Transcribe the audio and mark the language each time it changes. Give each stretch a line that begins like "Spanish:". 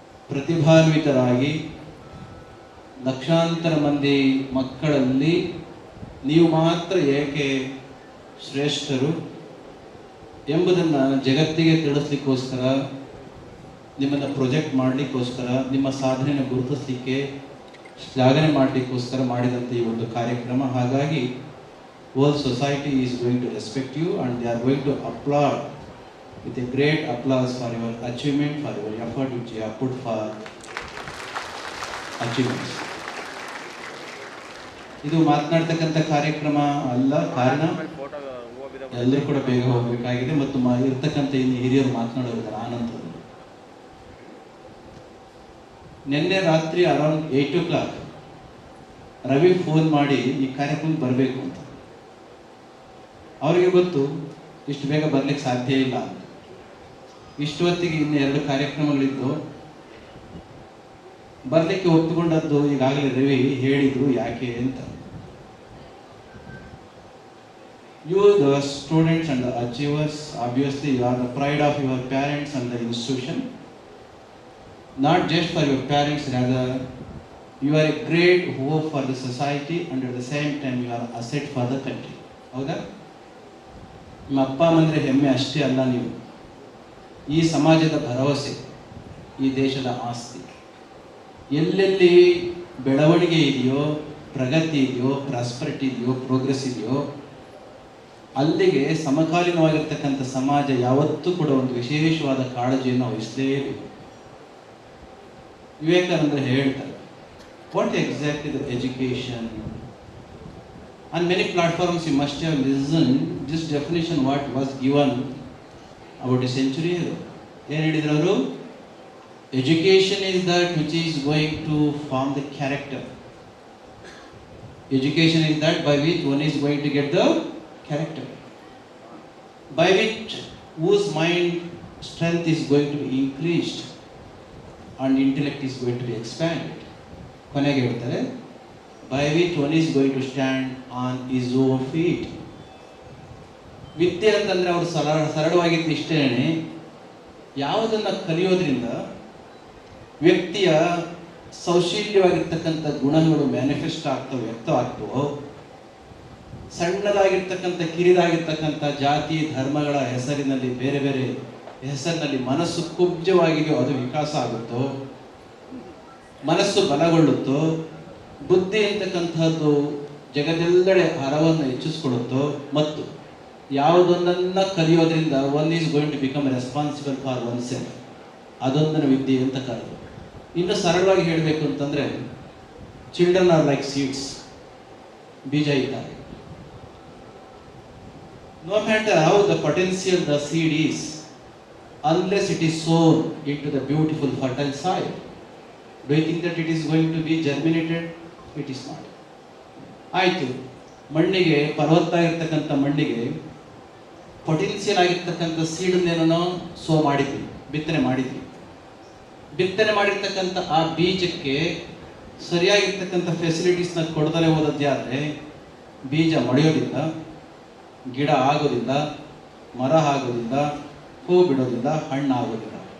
Kannada: ಪ್ರತಿಭಾನ್ವಿತರಾಗಿ ಲಕ್ಷಾಂತರ ಮಂದಿ ಮಕ್ಕಳಲ್ಲಿ ನೀವು ಮಾತ್ರ ಏಕೆ ಶ್ರೇಷ್ಠರು ಎಂಬುದನ್ನು ಜಗತ್ತಿಗೆ ತಿಳಿಸ್ಲಿಕ್ಕೋಸ್ಕರ, ನಿಮ್ಮನ್ನು ಪ್ರೊಜೆಕ್ಟ್ ಮಾಡಲಿಕ್ಕೋಸ್ಕರ, ನಿಮ್ಮ ಸಾಧನೆಯನ್ನು ಗುರುತಿಸಲಿಕ್ಕೆ, ಶ್ಲಾಘನೆ ಮಾಡಲಿಕ್ಕೋಸ್ಕರ ಮಾಡಿದಂಥ ಈ ಒಂದು ಕಾರ್ಯಕ್ರಮ. ಹಾಗಾಗಿ
English: whole society is going to respect you and they are going to applaud with a great applause for your achievement, for your effort which you have put for achievements.
Kannada: ಇದು ಮಾತನಾಡ್ತಕ್ಕಂಥ ಕಾರ್ಯಕ್ರಮ ಅಲ್ಲ, ಕಾರಣ ಎಲ್ಲರೂ ಕೂಡ ಬೇಗ ಹೋಗಬೇಕಾಗಿದೆ ಮತ್ತು ಇರ್ತಕ್ಕಂಥ ಇನ್ನು ಹಿರಿಯರು ಮಾತನಾಡೋದಿದ್ದಾರೆ ಆನಂತರದಲ್ಲಿ. ನಿನ್ನೆ ರಾತ್ರಿ
English: around 8 o'clock
Kannada: ರವಿ ಫೋನ್ ಮಾಡಿ ಈ ಕಾರ್ಯಕ್ರಮಕ್ಕೆ ಬರಬೇಕು ಅಂತ. ಅವರಿಗೆ ಗೊತ್ತು ಇಷ್ಟು ಬೇಗ ಬರ್ಲಿಕ್ಕೆ ಸಾಧ್ಯ ಇಲ್ಲ ಅಂತ. ಇಷ್ಟು ಹೊತ್ತಿಗೆ ಇನ್ನು 2 ಕಾರ್ಯಕ್ರಮಗಳಿದ್ದು ಬರ್ಲಿಕ್ಕೆ ಒಪ್ಪಿಕೊಂಡದ್ದು ಈಗಾಗಲೇ ರವಿ ಹೇಳಿದ್ರು ಯಾಕೆ ಅಂತ.
English: You the students and the achievers, obviously you are the pride of your parents and the institution. Not just for your parents, rather you are a great hope for the society and at the same time you are asset for the country.
Kannada: ಹೌದಾ? ನಿಮ್ಮ ಅಪ್ಪ ಅಮ್ಮಂದ್ರೆ ಹೆಮ್ಮೆ ಅಷ್ಟೇ ಅಲ್ಲ, ನೀವು ಈ ಸಮಾಜದ ಭರವಸೆ, ಈ ದೇಶದ ಆಸ್ತಿ. ಎಲ್ಲೆಲ್ಲಿ ಬೆಳವಣಿಗೆ ಇದೆಯೋ, ಪ್ರಗತಿ ಇದೆಯೋ, ಪ್ರಾಸ್ಪರಿಟಿ ಇದೆಯೋ, ಪ್ರೋಗ್ರೆಸ್ ಇದೆಯೋ, ಅಲ್ಲಿಗೆ ಸಮಕಾಲೀನವಾಗಿರ್ತಕ್ಕಂಥ ಸಮಾಜ ಯಾವತ್ತೂ ಕೂಡ ಒಂದು ವಿಶೇಷವಾದ ಕಾಳಜಿಯನ್ನು ವಹಿಸಲೇಬೇಕು.
English: ವಿವೇಕಾನಂದರು
Kannada: ಹೇಳ್ತಾರೆ,
English: What exactly the education? On many platforms you must have listened this definition what was given about a century ago.
Kannada: ಏನು ಹೇಳಿದ್ರು ಅವರು?
English: Education is that which is going to form the character. Education is that by which one is going to get the character, by which whose mind strength is going to be increased and intellect is going to be expanded.
Kannada: ಕೊನೆಗೆ ಹೇಳ್ತಾರೆ,
English: by which one is going to stand on his own feet.
Kannada: ವಿದ್ಯೆ ಅಂತಂದರೆ ಅವರು ಸರಳವಾಗಿದ್ದು ಇಷ್ಟೇನೆ, ಯಾವುದನ್ನು ಕಲಿಯೋದ್ರಿಂದ ವ್ಯಕ್ತಿಯ ಸೌಶೀಲ್ಯವಾಗಿರ್ತಕ್ಕಂಥ ಗುಣಗಳು ಮ್ಯಾನಿಫೆಸ್ಟ್ ಆಗ್ತವೆ, ವ್ಯಕ್ತ ಆಗ್ತವೋ ಸಣ್ಣದಾಗಿರ್ತಕ್ಕಂಥ ಕಿರಿದಾಗಿರ್ತಕ್ಕಂಥ ಜಾತಿ ಧರ್ಮಗಳ ಹೆಸರಿನಲ್ಲಿ ಬೇರೆ ಬೇರೆ ಹೆಸರಿನಲ್ಲಿ ಮನಸ್ಸು ಕುಬ್ಜವಾಗಿದೆಯೋ ಅದು ವಿಕಾಸ ಆಗುತ್ತೋ, ಮನಸ್ಸು ಬಲಗೊಳ್ಳುತ್ತೋ, ಬುದ್ಧಿ ಅಂತಕ್ಕಂಥದ್ದು ಜಗದೆಲ್ಲೆಡೆ ಹರವನ್ನು ಹೆಚ್ಚಿಸ್ಕೊಳ್ಳುತ್ತೋ, ಮತ್ತು ಯಾವುದೊಂದನ್ನು ಕಲಿಯೋದ್ರಿಂದ
English: one is going to become responsible for oneself,
Kannada: ಅದೊಂದನ್ನು ವಿದ್ಯೆ ಅಂತ ಕರೆದು. ಇನ್ನು ಸರಳವಾಗಿ ಹೇಳಬೇಕು ಅಂತಂದರೆ,
English: children are like seeds,
Kannada: ಬೀಜ ಇದ್ದಾರೆ.
English: No matter how the potential the seed is, unless it is sown into the beautiful fertile soil, do you think that it is going to be germinated? It is not.
Kannada: ಆಯಿತು, ಮಣ್ಣಿಗೆ, ಫಲವತ್ತಾಗಿರ್ತಕ್ಕಂಥ ಮಣ್ಣಿಗೆ potential ಆಗಿರ್ತಕ್ಕಂಥ ಸೀಡನ್ನೇನೋ so ಮಾಡಿದ್ವಿ, ಬಿತ್ತನೆ ಮಾಡಿದ್ವಿ. ಬಿತ್ತನೆ ಮಾಡಿರ್ತಕ್ಕಂಥ ಆ ಬೀಜಕ್ಕೆ ಸರಿಯಾಗಿರ್ತಕ್ಕಂಥ ಫೆಸಿಲಿಟೀಸ್ನ ಕೊಡದಲೇ ಹೋದದ್ದೇ ಆದರೆ ಬೀಜ ಮಳೆಯೋದಿಲ್ಲ, ಗಿಡ ಆಗೋದಿಲ್ಲ, ಮರ ಆಗೋದಿಲ್ಲ, ಹೂ ಬಿಡೋದಿಲ್ಲ, ಹಣ್ಣು ಆಗೋದಿಲ್ಲ.